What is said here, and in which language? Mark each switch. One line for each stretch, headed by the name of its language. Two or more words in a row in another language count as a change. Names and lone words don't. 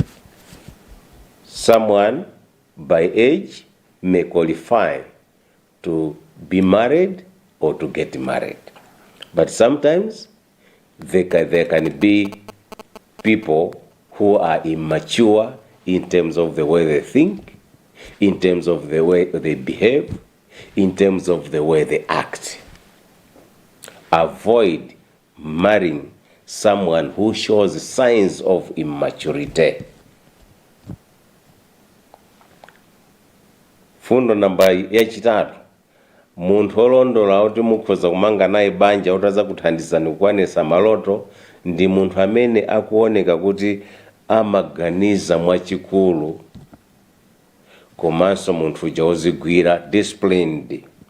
English: Someone by age may qualify to be married or to get married, but sometimes there can be people who are immature in terms of the way they think, in terms of the way they behave, in terms of the way they act. Avoid marrying someone who shows signs of immaturity.
Nyanja: Fundo namba yachitatu, munthu olondola kuti mukhoza kumanga naye banja utaza kuthandizana kukwanisa maloto ndi munthu amene akuoneka kuti amaganiza mwachikulu komanso munthu uja ozigwira, disciplined.